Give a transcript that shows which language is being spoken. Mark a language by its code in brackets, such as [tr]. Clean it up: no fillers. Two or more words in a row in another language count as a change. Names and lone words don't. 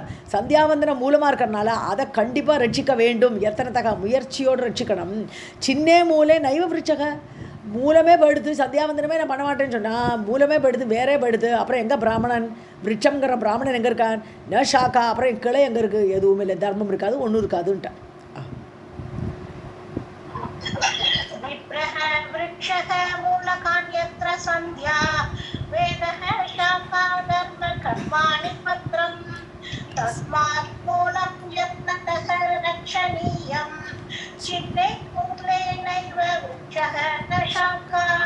[ta] சந்தியாவந்தனம் மூலமாக இருக்கிறனால அதை கண்டிப்பாக ரட்சிக்க வேண்டும். எத்தனை முயற்சியோடு ரட்சிக்கணும். [sa] छिन्ने मूले नैव वृक्षः, [ta] மூலமே படுத்து சந்தியாவந்தனமே நான் பண்ண மாட்டேன்னு சொன்னால் மூலமே படுத்து வேறே படுத்து அப்புறம் எங்கே பிராமணன்? விருட்சம்ங்கிற பிராமணன் எங்கே இருக்கான்? [sa] न शाखा, [ta] அப்புறம் கிளை எங்கே இருக்குது? எதுவும் இல்லை, தர்மம் இருக்காது, ஒன்றும் இருக்காதுன்ட்டான். [sa] तस्मात् मूलं यत्नतः रक्षणीयं चिन्ने मूलेनैव वृक्षः न शाखा।